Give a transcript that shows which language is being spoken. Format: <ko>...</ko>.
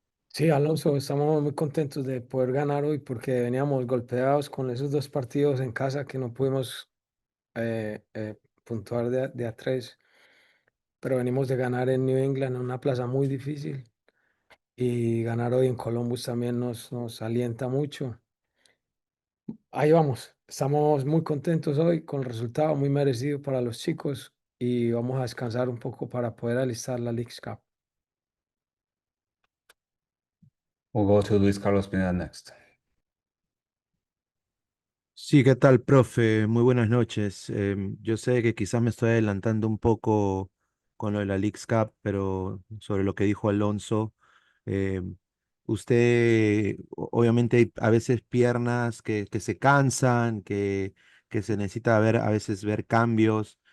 <es>Sí, Alonso, estamos muy contentos de poder ganar hoy, porque veníamos golpeados con esos dos partidos en casa que no pudimos puntuar de a tres, pero venimos de ganar en New England, en una plaza muy difícil, y ganar hoy en Columbus también nos alienta mucho. Ahí vamos, estamos muy contentos hoy con el resultado, muy merecido para los chicos, y vamos a descansar un poco para poder alistar la Leagues Cup.</es> <en>We'll go to Luis Carlos Pineda next.</en> <es>Sí, ¿qué tal, profe? Muy buenas noches. Yo sé que quizás me estoy adelantando un poco con lo de la Leagues Cup, pero sobre lo que dijo Alonso, em, usted, obviamente hay a veces piernas que se cansan, que se necesita ver, a veces ver cambios.</es>